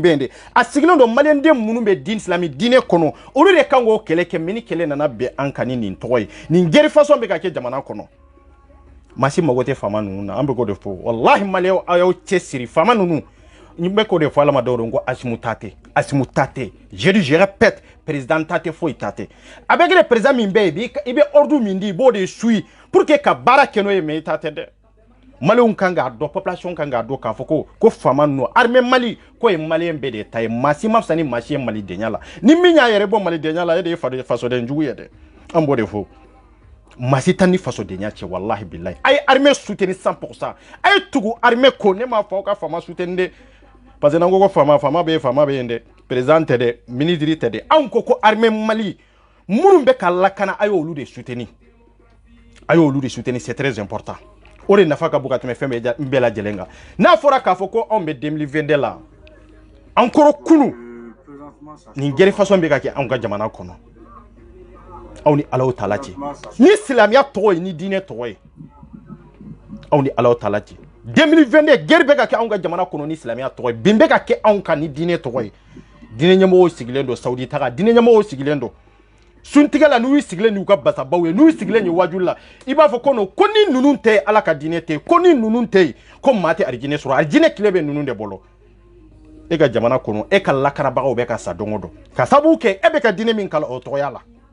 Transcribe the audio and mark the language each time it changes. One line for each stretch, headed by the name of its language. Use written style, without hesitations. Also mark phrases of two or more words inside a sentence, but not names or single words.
Bambara: bɛ yen de a sigilen don maliyɛnden minnu bɛ diinɛ islamique diinɛ kɔnɔ olu de kan k'o kɛlɛ kɛ mais ni kɛlɛ nana bɛn an kan ni nin tɔgɔ ye nin
French: guerre façon
Bambara: bɛ ka kɛ jamana kɔnɔ maa si mago tɛ faama ninnu na an bɛ k'o de fɔ walahi maliyɛnw aw y'aw cɛsiri faama ninnu n bɛ k'o de fɔ Ala ma dɔw ko Asimu ta tɛ
French: je répète
Bambara: président ta tɛ foyi ta tɛ
French: avec le président
Bambara: min bɛ yen i bɛ ordre min di i b'o de suit
French: pour que
Bambara: ka baara kɛ n'o ye mais i ta tɛ dɛ maliyɛnw kan k'a dɔn population kan k'a dɔn k'a fɔ ko faama ninnu armée Mali k'o ye maliyɛn bɛɛ de ta ye maa si ma fisa ni maa si ye malidenya la ni min y'a yɛrɛ bɔ malidenya la e de ye fasoden jugu ye dɛ an b'o de fɔ maa si tɛ ni fasodenya cɛ walahi bilahi a ye
French: armée soutenir
Bambara: 100% a ye tugu armée ko ne m'a fɔ aw ka faama soutenir dɛ parce que n'an ko faama bɛ yen dɛ président tɛ dɛ ministre tɛ dɛ anw ko armée Mali minnu bɛ ka lakana a y'olu de soutenir
French: c'est très important
Bambara: o de nafa ka bon ka tɛmɛ fɛn bɛɛ lajɛlen kan n'a fɔra k'a fɔ ko anw bɛ 2022 la an kɔrɔ kunu nin
French: guerre façon
Bambara: bɛ ka kɛ anw ka jamana kɔnɔ aw ni Alahu Taala cɛ ni silamɛya tɔgɔ ye ni diinɛ tɔgɔ ye aw ni Alahu Taala cɛ 2022 guerre bɛ ka kɛ anw ka jamana kɔnɔ ni silamɛya tɔgɔ ye bin bɛ ka kɛ anw kan ni diinɛ tɔgɔ ye diinɛ ɲɛmɔgɔw sigilen don Saudi taga diinɛ ɲɛmɔgɔw sigilen don suntigɛ la n'u y'u sigilen n'u ka basabaw ye n'u y'u sigilen ni wajulu la i b'a fɔ ko ni ninnu tɛ yen Ala ka diinɛ tɛ yen ko ni ninnu tɛ yen ko maa tɛ arijinɛ sɔrɔ arijinɛ tile bɛ ninnu de bolo e ka jamana kɔnɔ e ka lakanabagaw bɛ ka sa don o don ka sababu kɛ e bɛ ka diinɛ min kala o tɔgɔya la